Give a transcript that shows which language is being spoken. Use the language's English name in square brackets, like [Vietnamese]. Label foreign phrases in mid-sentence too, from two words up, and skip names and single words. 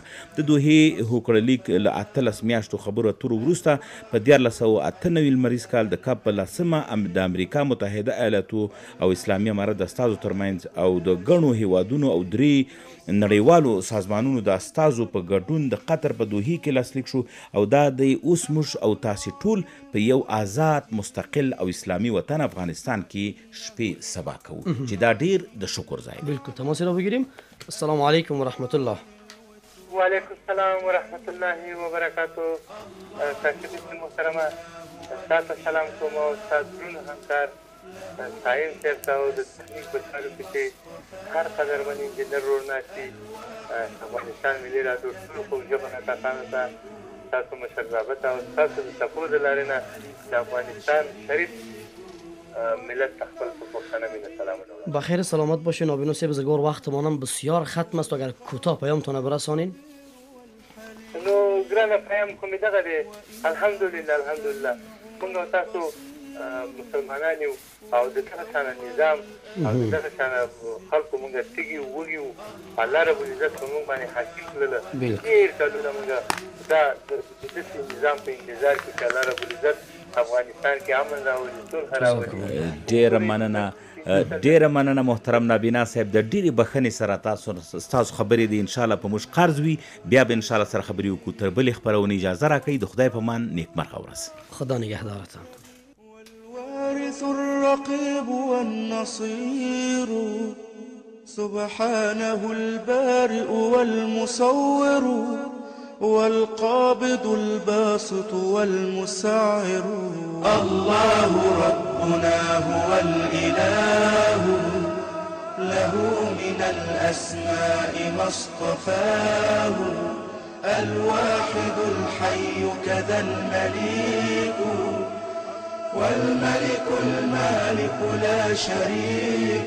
[Pashto] د دوحې هوکړلیک له 18 میاشتو خبرو اترو وروسته په 1998 لمریز کال د کب په لسمه د امریکا متحده ایالاتو او اسلامي امارت د استازو ترمنځ او د ګڼو هیوادونو او 3 نړیوالو سازمانونو د استازو په ګډون د قطر په دوحې کې لاسلیک شو او دا د اوس موږ او تاسې ټول په یو آزاد مستقل او اسلامي وطن افغانستان کې شپې سبا کوو چې دا ډیر د شکر ځای دی. [Persian] بالکل تماس را بگیریم. [Arabic] السلام علیکم و رحمت الله. وعلیکم السلام و رحمت الله و برکاته. [Pashto] تاسو محترمه تاسو سلام کوم او تاسو درنو همکار ساين صاحب ته د تکنیک په چارو کې چې هر قدرمن انجینر ورناسي افغانستان ملي راډیو ټول فوجونه کسانو ته تاسو مشر ضابط او تاسو د سپورت لارې نه د افغانستان شریف ملت خپل پښتانه مینه [Arabic] سلام علیکم. [Persian] بخیر سلامت باشین. آبینو سی بزرگوار وقتمانم بسیار ختم است. اگر کوتاه پیامتون برسانین. [Pashto] نو ګرانه پیام کوم دغه دی. الحمدلله موږ تاسو مسلمانان یو او دغه شان نظام او دغه شان خلکو موږ تیږي وګیو [Arabic] الله رب العزت [Pashto] موږ باندې حاکم کړل. ډیر کله موږ دا د نظام په انتظار کې چې [Arabic] الله رب العزت [Pashto] افغانستان کې امن راوړي، صلح راوړي. ډیره مننه محترم نابینا صاحب د ډیرې بخښنې سره تاسو خبرې دي انشاءالله په موږ قرض وي بیا به انشاءالله سره خبرې وکړو. تر بلې خپرونې اجازه راکړئ. د خدای په امان نیکمرغه ورځ. [Persian] خدا نگهدارتان. [Arabic] والوارث الرقيب والنصير سبحانه البارئ والمصور والقابض الباسط والمسعر. الله ربنا هو الإله له من الأسماء ما اصطفاه الواحد الحي كذا المليك والملك المالك لا شريك.